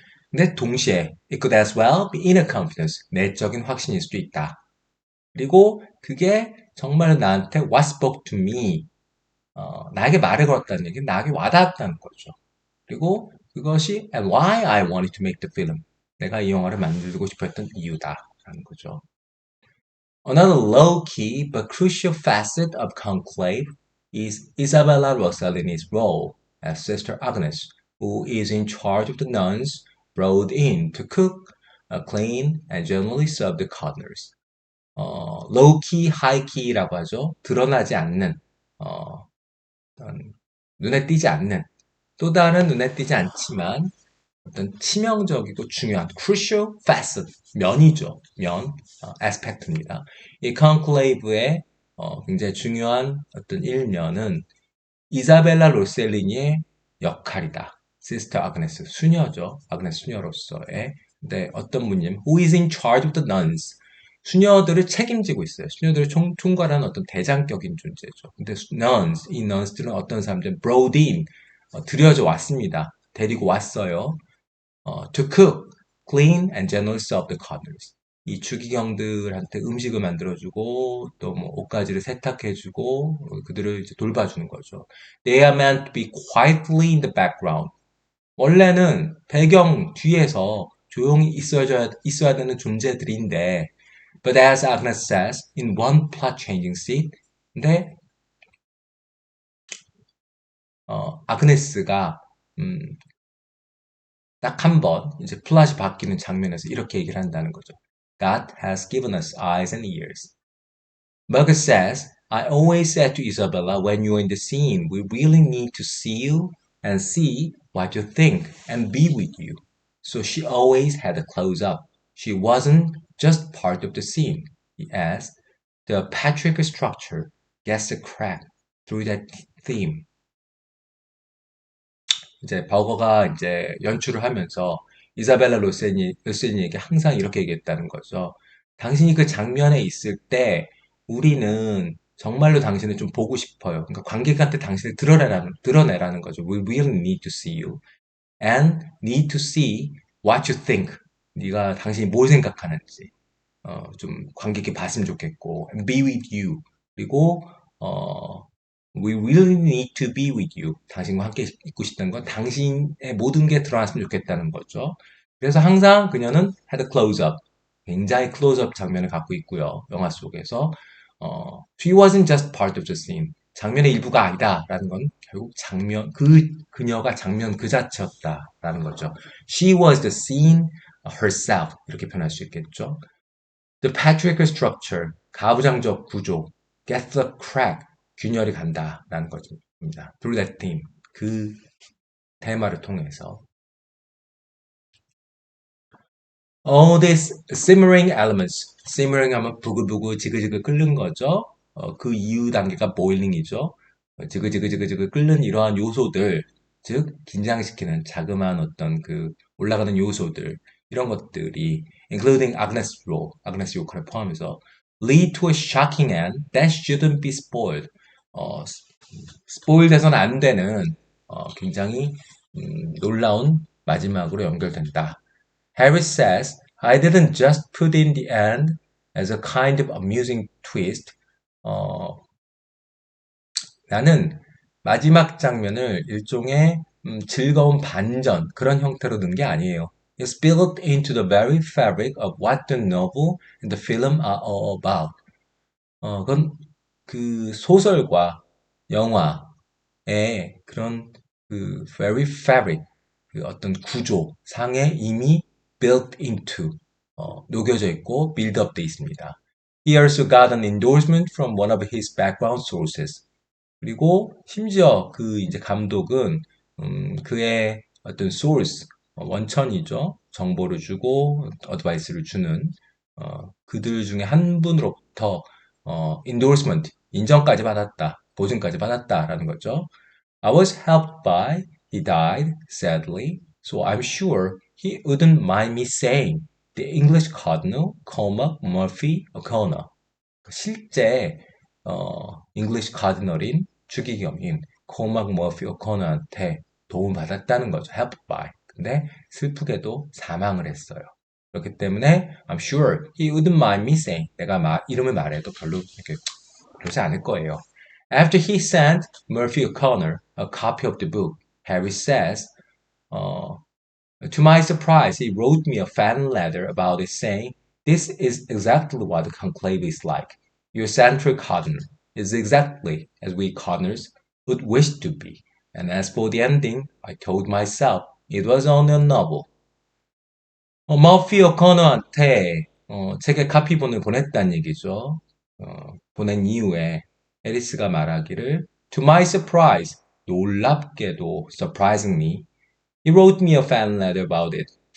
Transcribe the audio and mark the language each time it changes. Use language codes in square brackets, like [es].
[ko] 근데 동시에 [en] it could as well be inner confidence. [ko] 내적인 확신일 수도 있다. 그리고 그게 정말 나한테 [en] what spoke to me. [ko] 나에게 말을 걸었다는 얘기는 나에게 와닿았다는 거죠. 그리고 그것이 [en] and why I wanted to make the film. [ko] 내가 이 영화를 만들고 싶었던 이유다라는 거죠. [en] Another low-key but crucial facet of Conclave is Isabella Rossellini's role as Sister Agnes, who is in charge of the nuns brought in to cook, clean, and generally serve the cardinals. [ko] low-key, high-key라고 하죠. 드러나지 않는, 눈에 띄지 않는, 또 다른 눈에 띄지 않지만 어떤 치명적이고 중요한 [en] crucial facet, [ko] 면이죠. aspect입니다. 이 conclave의 굉장히 중요한 어떤 일면은 이사벨라 로셀리니의 역할이다. 시스터 아그네스, 수녀죠. 아그네스 수녀로서의. 근데 어떤 분님, [en] who is in charge of the nuns. [ko] 수녀들을 책임지고 있어요. 수녀들을 총괄하는 어떤 대장격인 존재죠. 근데 nuns, 이 nuns들은 어떤 사람들, [en] brought in, [ko] 들여져 왔습니다. 데리고 왔어요. [en] to cook, clean, and generally serve the cardinals. [ko] 이 추기경들한테 음식을 만들어주고 또 뭐 옷가지를 세탁해주고 그들을 이제 돌봐주는 거죠. [en] They are meant to be quietly in the background. [ko] 원래는 배경 뒤에서 조용히 있어야 되는 존재들인데, [en] but as Agnes says, in one plot changing scene, [ko] 근데 아그네스가 딱 한 번 이제 플롯이 바뀌는 장면에서 이렇게 얘기를 한다는 거죠. [en] God has given us eyes and ears. Burger says, I always said to Isabella when you're in the scene, we really need to see you and see what you think and be with you. So she always had a close-up. She wasn't just part of the scene. He adds, the patriarchal structure gets a crack through that theme. [ko] 이제 버거가 이제 연출을 하면서 이사벨라 로세니에게 항상 이렇게 얘기했다는 거죠. 당신이 그 장면에 있을 때 우리는 정말로 당신을 좀 보고 싶어요. 그러니까 관객한테 당신을 드러내라는 거죠. [en] We really need to see you and need to see what you think. [ko] 네가 당신이 뭘 생각하는지 좀 관객이 봤으면 좋겠고 [en] and be with you. 그리고 We really need to be with you. [ko] 당신과 함께 있고 싶다는 건 당신의 모든 게 드러났으면 좋겠다는 거죠. 그래서 항상 그녀는 [en] had a close-up. [ko] 굉장히 클로즈업 장면을 갖고 있고요. 영화 속에서. [en] She wasn't just part of the scene. [ko] 장면의 일부가 아니다라는 건 결국 그녀가 장면 그 자체였다라는 거죠. [en] She was the scene herself. [ko] 이렇게 표현할 수 있겠죠. [en] The patriarchal structure, [ko] 가부장적 구조, [en] gets a crack. [ko] 균열이 간다라는 것입니다. [en] Through that theme, [ko] 그 테마를 통해서. [en] All these simmering elements, [ko] simmering 하면 부글부글 지글지글 끓는 거죠. 그 이후 단계가 boiling이죠. 지글지글지글지글 끓는 이러한 요소들, 즉 긴장시키는 자그마한 어떤 그 올라가는 요소들, 이런 것들이 including 아그네스 역할을 포함해서 [en] lead to a shocking end that shouldn't be spoiled. [ko] 스포일 돼서는 안 되는 굉장히 놀라운 마지막으로 연결된다. [en] Harris says, I didn't just put in the end as a kind of amusing twist. [ko] 나는 마지막 장면을 일종의 즐거운 반전 그런 형태로 넣은 게 아니에요. [en] It's built into the very fabric of what the novel and the film are all about. [ko] 그건 그 소설과 영화의 그런 그 [en] very fabric, [ko] 그 어떤 구조 상에 이미 [en] built into, [ko] 녹여져 있고 build up 돼 있습니다. [en] He also got an endorsement from one of his background sources. [ko] 그리고 심지어 그 이제 감독은 그의 어떤 source, 원천이죠. 정보를 주고 어드바이스를 주는 그들 중에 한 분으로부터 endorsement, 인정까지 받았다, 보증까지 받았다라는 거죠. [en] I was helped by, he died sadly, so I'm sure he wouldn't mind me saying the English cardinal Cormac Murphy O'Connor. [ko] 실제 잉글리시 카디널인 주기경인 코막 머피 오코너한테 도움받았다는 거죠. [en] helped by. [ko] 근데 슬프게도 사망을 했어요. 그렇기 때문에 [en] I'm sure he wouldn't mind me saying [ko] 내가 이름을 말해도 별로 이렇게 그러지 않을 거예요. [en] After he sent Murphy O'Connor a copy of the book, Harry says, 어, to my surprise, he wrote me a fan letter about it saying, this is exactly what the conclave is like. Your central cardinal is exactly as we cardinals would wish to be. And as for the ending, I told myself it was only a novel. [ko] 머피 오커너한테 책의 카피본을 보냈다는 얘기죠. 보낸 이후에 에리스가 말하기를 [en] To my surprise, [ko] 놀랍게도 [en] surprisingly, He wrote me a fan letter about it.